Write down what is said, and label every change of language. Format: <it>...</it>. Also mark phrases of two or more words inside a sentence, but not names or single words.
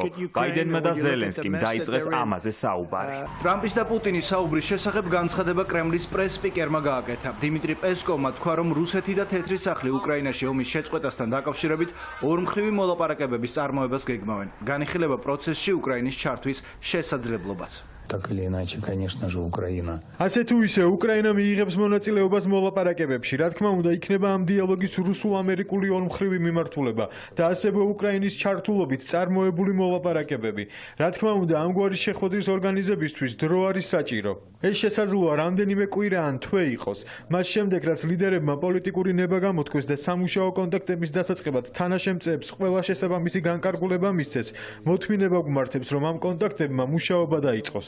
<ka>ბაიდენმა და ზელენსკიმ დაიწყეს ამაზე საუბარი. ტრამპის და პუტინის საუბრის შესახებ განცხადება კრემლის პრეს-სპიკერმა გააკეთა. დიმიტრი პესკოვმა თქვა, რომ რუსეთი და თეთრი სახლი უკრაინაში ომის შეწყვეტასთან დაკავშირებით ორმხრივი მოლაპარაკებების წარმოებას გეგმავენ. განიხილება პროცესში უკრაინის ჩართვის შესაძლებლობაც.</ka> <ru>Так или иначе, конечно же, Украина.</ru> <ka>ასე თუ ისე უკრაინა მიიღებს მონაწილეობას მოლაპარაკებებში. რა თქმა უნდა, იქნება ამ დიალოგის რუსულ-ამერიკული ორმხრივი მიმართულება და ასევე უკრაინის ჩართულობით წარმოებული მოლაპარაკებები. რა თქმა უნდა, ამგვარი შეხვედრის ორგანიზებისთვის დრო არის საჭირო. ეს შესაძლოა რამდენიმე კვირა ან თვე იყოს. მას შემდეგ, რაც ლიდერებმა პოლიტიკური ნება გამოთქვეს და სამუშაო კონტაქტების დასაწყებად თანაშემწეებს ყველა შესაბამისი განკარგულება მისცეს, მოთმინება გვმართებს, რომ ამ კონტაქტებმა მუშაობა დაიწყოს.</ka>